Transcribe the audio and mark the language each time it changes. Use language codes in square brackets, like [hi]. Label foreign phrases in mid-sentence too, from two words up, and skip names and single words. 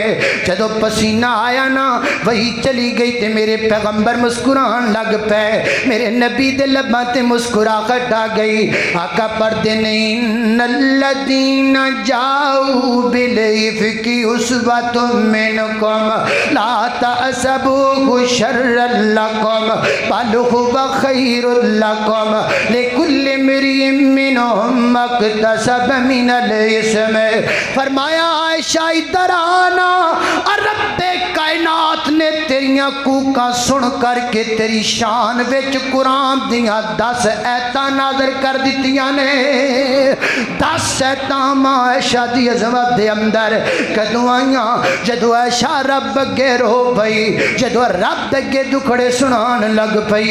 [pa] ਜਦੋਂ ਪਸੀਨਾ ਆਇਆ ਨਾ ਵਹੀ ਚਲੀ ਗਈ ਤੇ ਮੇਰੇ ਪੈਗ਼ੰਬਰ ਮੁਸਕੁਰਾਨ ਲੱਗ ਪਏ ਮੇਰੇ ਨਬੀ ਦੇ ਲਬਾਂ ਤੇ ਮੁਸਕੁਰਾਹਟ ਆ ਗਈ। ਆਕਾ ਪੜ੍ਹਦੇ ਨਹੀਂ [ar] إن الذين جاءوا بالإفك عصبة منكم لا تحسبوه شرا لكم بل هو خير لكم لكل امرئ منهم ما اكتسب من الإثم. [pa] ਫ਼ਰਮਾਇਆ ਆਇਸ਼ਾ ਇਧਰ ਆਣਾ ਰੱਬੇ ਕਾਇਨਾਤ ਨੇ ਤੇਰੀਆਂ ਕੂਕਾਂ ਸੁਣ ਕਰਕੇ ਤੇਰੀ ਸ਼ਾਨ ਵਿਚ ਕੁਰਾਨ ਦੀਆਂ 10 ਆਇਤਾਂ ਨਾਜ਼ਿਲ ਕਰ ਦਿੱਤੀਆਂ ਨੇ 10 ਆਇਤਾਂ ਮਾਂ ਆਇਸ਼ਾ ਦੀ ਅਜ਼ਮਤ ਦੇ ਅੰਦਰ ਕਦੋਂ ਆਈਆਂ ਜਦੋਂ ਆਇਸ਼ਾ ਰੱਬ ਅੱਗੇ ਰੋ ਪਈ ਜਦੋਂ ਰੱਬ ਅੱਗੇ ਦੁਖੜੇ ਸੁਣਾਨ ਲੱਗ ਪਈ।